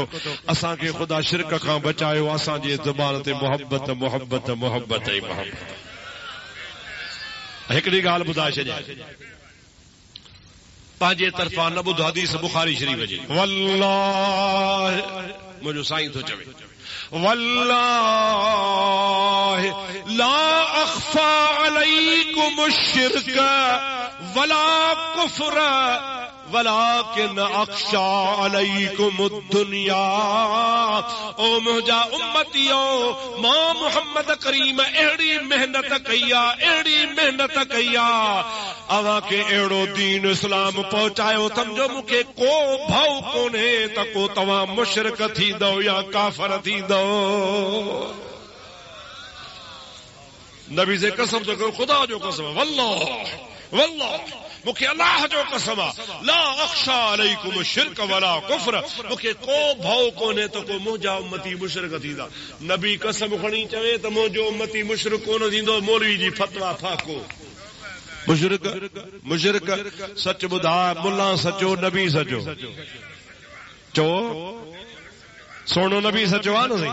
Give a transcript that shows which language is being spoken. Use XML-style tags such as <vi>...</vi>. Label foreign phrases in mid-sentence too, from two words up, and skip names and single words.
<sd>असांखे ख़ुदा शिरक खां बचायो। असांजे ज़ुबान ते मोहब्बत मोहब्बत मोहब्बत ई मोहब्बत। हिकिड़ी ॻाल्हि ॿुधाए छॾियां पंहिंजे तरफ़ां न ॿुध हदीस बुखारी शरीफ़ जी वल्लाह मुंहिंजो साईं थो चवे</sd> <ar>والله لا أخفى عليكم شرك ولا كفر ولكن أخشى عليكم دنيا.</ar> <sd>ओ मुंहिंजा उम्मतियो मां मोहम्मद करीम अहिड़ी मेहनत कई आहे अवां खे अहिड़ो दीन इस्लाम पहुचायो सम्झो मूंखे को भउ कोन्हे त को तव्हां मुशरिक थींदो या काफ़र थींदो। नबी से कसम तो करो ख़ुदा जो कसम</sd> <ar>والله والله</ar> <sd>मूंखे अल्लाह जो कसम आहे</sd> <ar>لا أخشى عليكم شرك ولا كفر</ar> <sd>मूंखे को भउ कोन्हे त को मुंहिंजा उम्मती मुशरिक थींदा। नबी कसम खणी चवे त मुंहिंजो उम्मती मुशरिक कोन थींदो मौलवी जी फतवा फाको मुशरिक मुशरिक सच ॿुधा मुल्ला सचो नबी सचो चओ सोनो नबी सचो आहे न साईं।</sd>